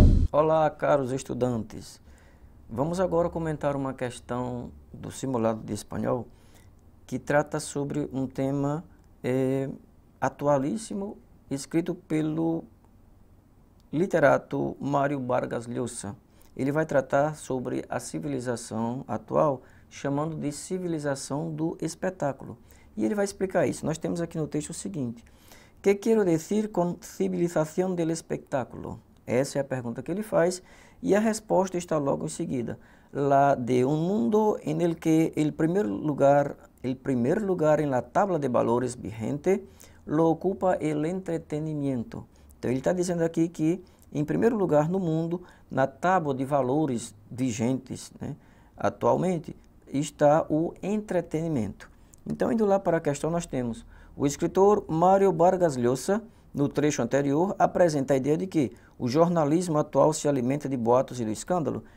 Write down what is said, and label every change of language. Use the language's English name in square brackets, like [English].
[Portuguese] Olá, caros estudantes. Vamos agora comentar uma questão do simulado de espanhol que trata sobre um tema atualíssimo, escrito pelo literato Mário Vargas Llosa. Ele vai tratar sobre a civilização atual, chamando de civilização do espetáculo. E ele vai explicar isso. Nós temos aqui no texto o seguinte: [Spanish] ¿Qué quiero decir con civilización del espectáculo? [Portuguese] Essa é a pergunta que ele faz e a resposta está logo em seguida. [Spanish] La de un mundo en el que el primer lugar en la tabla de valores vigente lo ocupa el entretenimiento. [Portuguese] Então ele está dizendo aqui que, em primeiro lugar no mundo, na tábua de valores vigentes, né, atualmente, está o entretenimento. Então, indo lá para a questão, nós temos o escritor Mário Vargas Llosa, no trecho anterior, apresenta a ideia de que o jornalismo atual se alimenta de boatos e do escândalo.